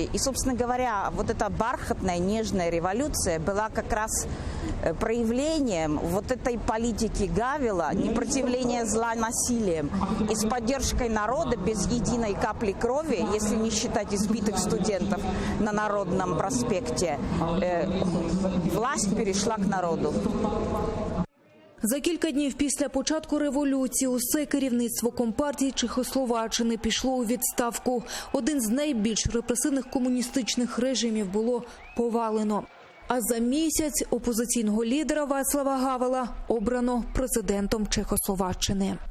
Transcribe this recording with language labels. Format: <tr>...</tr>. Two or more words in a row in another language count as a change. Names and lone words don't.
<ru>И, собственно говоря, вот эта бархатная, нежная революция была как раз проявлением вот этой политики Гавела, непротивления зла насилием, и с поддержкой народа без единой капли крови, если не считать избитых студентов на Народном проспекте, власть перешла к народу.</ru> <uk>За кілька днів після початку революції усе керівництво Компартії Чехословаччини пішло у відставку. Один з найбільш репресивних комуністичних режимів було повалено. А за місяць опозиційного лідера Вацлава Гавела обрано президентом Чехословаччини.</uk>